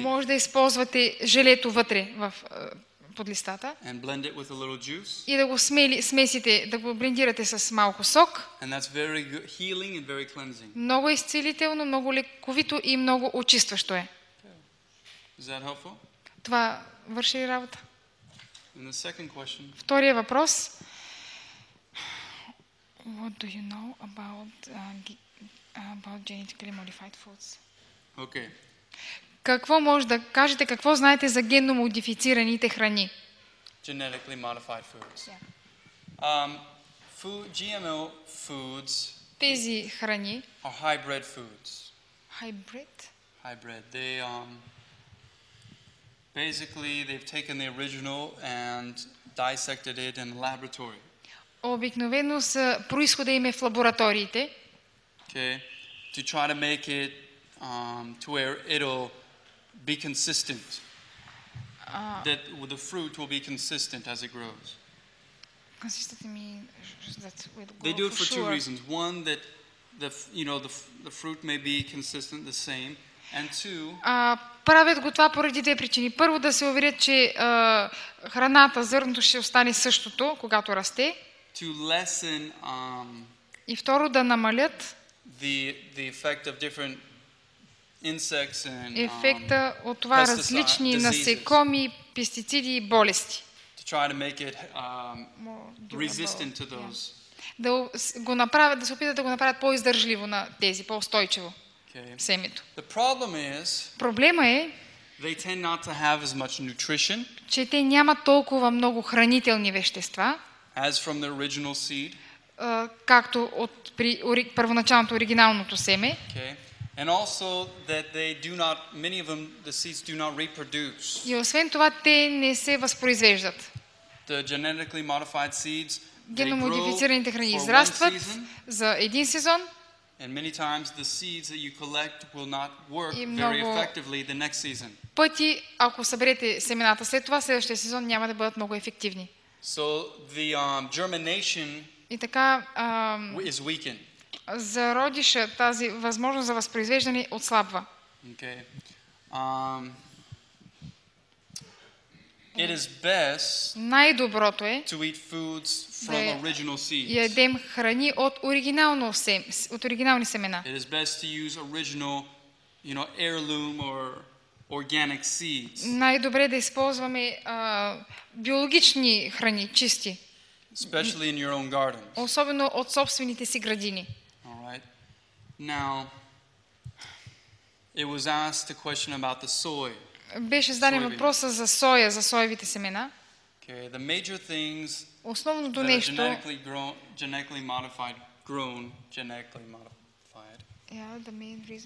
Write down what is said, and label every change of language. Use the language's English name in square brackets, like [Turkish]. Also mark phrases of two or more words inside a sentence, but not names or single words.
[Bulgarian] Може да използвате желето вътре под листата [English] and blend it with a little juice, [Bulgarian] и да го смесите, да го блендирате с малко сок. [English] and that's very good, healing and very cleansing. [Bulgarian] Много изцелително, много лековито и много очистващо е. [English] Is that helpful? [Bulgarian] Това върши ли работа? [English] And the second question, [Bulgarian] Втория въпрос. [English] What do you know about genetically modified foods? okay. [Bulgarian] Какво може да кажете, какво знаете за генно модифицираните храни? [English] Genetically modified foods. GMO foods [Bulgarian] Тези храни, [English] are hybrid foods. hybrid, They basically they've taken the original and dissected it in a laboratory. [Bulgarian] Обикновено происхода им е в лабораториите. [English] Okay, to try to make it to where it'll be consistent. That the fruit will be consistent as it grows. They do it for two reasons. One, that the fruit may be consistent, the same, and two. [Bulgarian] Правят го това поради две причини. Първо, да се уверят, че храната, зърното ще остане същото, когато расте. [English] To lessen. [Bulgarian] И второ, да намалят [English] the effect of different insects and [Bulgarian] ефекта от това различни насекоми, пестициди и болести. [English] To try to make it resistant to those. [Bulgarian] Да го направят, да се опитат да го направят по-издържливо на тези, по-устойчиво семето. Проблема е, [English] they tend not to have as much nutrition, [Bulgarian] че те нямат толкова много хранителни вещества, [English] as from the original seed. [Bulgarian] Както от първоначалното оригиналното семе. [English] Okay. And also that they do not, many of them, the seeds do not reproduce. [Bulgarian] И освен това, те не се възпроизвеждат. [English] The genetically modified seeds, [Bulgarian] геномодифицираните храни израстват за един сезон. [English] And many times the seeds that you collect will not work very effectively the next season. [Bulgarian] Пъти, ако съберете семената след това, следващия сезон няма да бъдат много ефективни. [English] So the germination [Bulgarian] и така, [English] is weakened. [Bulgarian] Зародиша, тази възможност за възпроизвеждане отслабва. [English] Okay. It is best [Bulgarian] най-доброто е [English] to eat foods from original seeds. [Bulgarian] Ядем храни от оригинални семена. [English] It is best to use original, heirloom or organic seeds. [Bulgarian] Най-добре да използваме биологични храни, чисти. [English] Especially in your own gardens. [Bulgarian] Особено от собствените си градини. [English] All right. Now, it was asked a question about the soy. [Bulgarian] Беше зададен въпроса за соя, за соевите семена. [English] Okay, the major things [Bulgarian] основното нещо, [English] genetically modified. Yeah, the main reason.